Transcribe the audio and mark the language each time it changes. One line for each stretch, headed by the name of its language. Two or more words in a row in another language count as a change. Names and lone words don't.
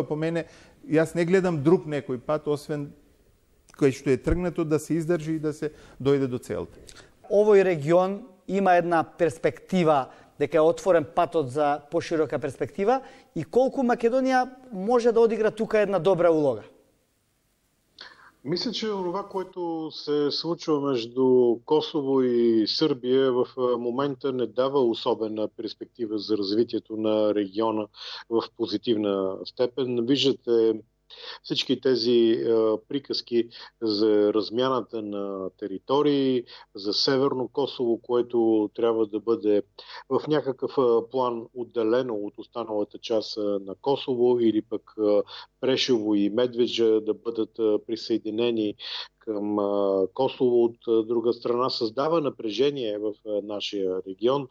Macedonian: По мене, јас не гледам друг некој пат, освен кој што е тргнато да се издржи и да се дојде до целта. Овој регион има една перспектива, дека е отворен патот за поширока перспектива и колку Македонија може да одигра тука една добра улога?
Bulgarian: Мисля, че това, което се случва между Косово и Сърбия в момента не дава особена перспектива за развитието на региона в позитивна степен. Виждате всички тези приказки за размяната на територии, за Северно Косово, което трябва да бъде в някакъв план отделено от останалата част на Косово, или пък Прешево и Медведжа да бъдат присъединени към Косово от друга страна, създава напрежение в нашия регион.